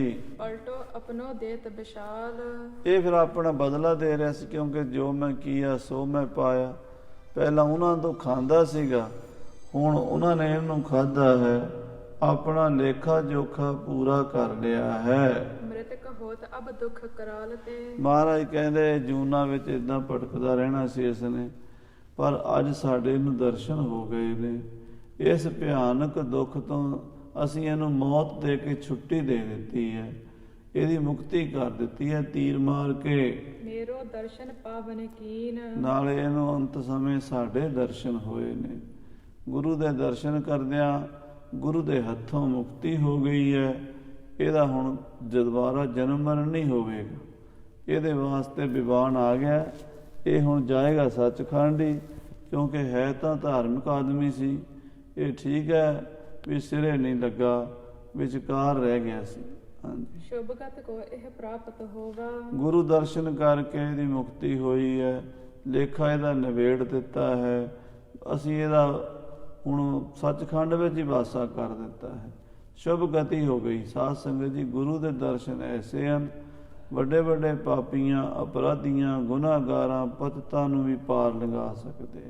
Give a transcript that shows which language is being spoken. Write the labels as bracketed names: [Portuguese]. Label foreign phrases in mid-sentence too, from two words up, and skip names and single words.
[Braj] ਪਲਟੋ अपनो देत विशाल। [Punjabi] ਇਹ ਫਿਰ ਆਪਣਾ ਬਦਲਾ ਦੇ ਰਿਹਾ ਸੀ, ਕਿਉਂਕਿ ਜੋ ਮੈਂ ਕੀਆ ਸੋ ਮੈਂ ਪਾਇਆ। ਪਹਿਲਾਂ ਉਹਨਾਂ ਤੋਂ ਖਾਂਦਾ ਸੀਗਾ, ਹੁਣ ਉਹਨਾਂ ਨੇ ਇਹਨੂੰ ਖਾਧਾ ਹੈ, ਆਪਣਾ ਲੇਖਾ ਜੋਖਾ ਪੂਰਾ ਕਰ ਲਿਆ ਹੈ। [Braj] मृतक होत अब दुख कराल ते। [Punjabi] ਮਹਾਰਾਜ ਕਹਿੰਦੇ ਜੂਨਾਂ ਵਿੱਚ ਇਦਾਂ ਭਟਕਦਾ ਰਹਿਣਾ ਸੀ ਇਸਨੇ, ਪਰ ਅੱਜ ਸਾਡੇ ਨੂੰ ਦਰਸ਼ਨ ਹੋ ਗਏ ਨੇ। ਇਸ ਭਿਆਨਕ ਦੁੱਖ ਤੋਂ ਅਸੀਂ ਇਹਨੂੰ ਮੌਤ ਦੇ ਕੇ ਛੁੱਟੀ ਦੇ ਦਿੱਤੀ ਹੈ, ਇਹਦੀ ਮੁਕਤੀ ਕਰ ਦਿੱਤੀ ਹੈ ਤੀਰ ਮਾਰ ਕੇ। [Braj] मेरो दर्शन पावन कीन। [Punjabi] ਨਾਲੇ ਇਹਨੂੰ ਅੰਤ ਸਮੇਂ ਸਾਡੇ ਦਰਸ਼ਨ ਹੋਏ ਨੇ। ਗੁਰੂ ਦੇ ਦਰਸ਼ਨ ਕਰਦਿਆਂ ਗੁਰੂ ਦੇ ਹੱਥੋਂ ਮੁਕਤੀ ਹੋ ਗਈ ਹੈ। ਇਹਦਾ ਹੁਣ ਦੁਬਾਰਾ ਜਨਮ ਮਰਨ ਨਹੀਂ ਹੋਵੇਗਾ, ਇਹਦੇ ਵਾਸਤੇ ਵਿਵਾਨ ਆ ਗਿਆ। ਇਹ ਹੁਣ ਜਾਏਗਾ ਸੱਚਖੰਡ ਹੀ, ਕਿਉਂਕਿ ਹੈ ਤਾਂ ਧਾਰਮਿਕ ਆਦਮੀ ਸੀ। ਇਹ ਠੀਕ ਹੈ ਵੀ ਸਿਰੇ ਨਹੀਂ ਲੱਗਾ, ਵਿਚਕਾਰ ਰਹਿ ਗਿਆ ਸੀ। ਹਾਂਜੀ, [Hindi] शुभगत को यह प्राप्त होगा। [Punjabi] ਗੁਰੂ ਦਰਸ਼ਨ ਕਰਕੇ ਇਹਦੀ ਮੁਕਤੀ ਹੋਈ ਹੈ, ਲੇਖਾ ਇਹਦਾ ਨਿਬੇੜ ਦਿੱਤਾ ਹੈ। ਅਸੀਂ ਇਹਦਾ ਹੁਣ ਸੱਚਖੰਡ ਵਿੱਚ ਹੀ ਵਾਸਾ ਕਰ ਦਿੱਤਾ ਹੈ, ਸ਼ੁਭ ਗਤੀ ਹੋ ਗਈ। ਸਾਧ ਸੰਗਤ ਜੀ, ਗੁਰੂ ਦੇ ਦਰਸ਼ਨ ਐਸੇ ਹਨ, ਵੱਡੇ ਵੱਡੇ ਪਾਪੀਆਂ, ਅਪਰਾਧੀਆਂ, ਗੁਨਾਹਗਾਰਾਂ, ਪਤਿਤਾਂ ਨੂੰ ਵੀ ਪਾਰ ਲੰਘਾ ਸਕਦੇ।